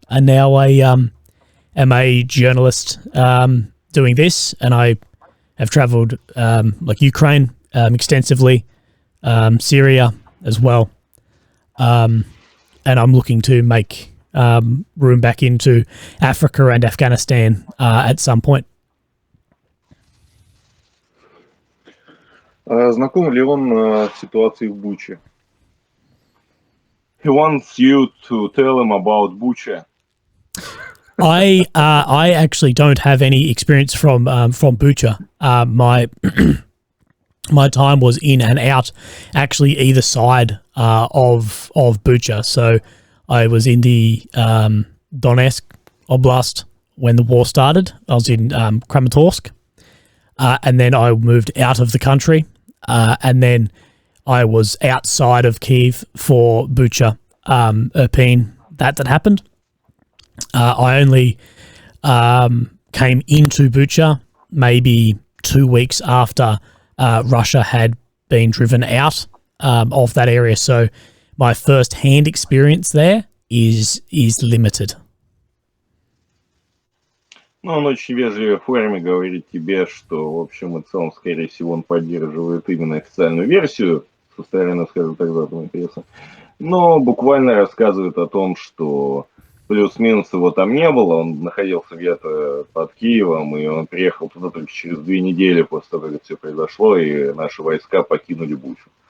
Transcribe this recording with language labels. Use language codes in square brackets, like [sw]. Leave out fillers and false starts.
[en] And now I am a journalist doing this, and I have travelled like Ukraine extensively, Syria as well. And I'm looking to make room back into Africa and Afghanistan at some point. [ru] Знаком ли он с ситуацией в Буче? [en] He wants you to tell him about Bucha. I actually don't have any experience from Bucha. My time was in and out, actually either side of Bucha. So I was in the Donetsk Oblast when the war started. I was in Kramatorsk, and then I moved out of the country, and then I was outside of Kiev for Bucha, Irpin, that happened. I only came into Bucha maybe 2 weeks after Russia had been driven out of that area. So my first-hand experience there is limited. [ru] Ну, он очень вежливо в форме говорит тебе, что в общем и целом, скорее всего, он поддерживает именно официальную версию с [en] Australian, [ru] скажем так, западной прессы. Но буквально рассказывает о том, что плюс-минус его там не было, он находился где-то под Киевом, и он приехал туда только через 2 недели после того, как это все произошло, и наши войска покинули Бучу.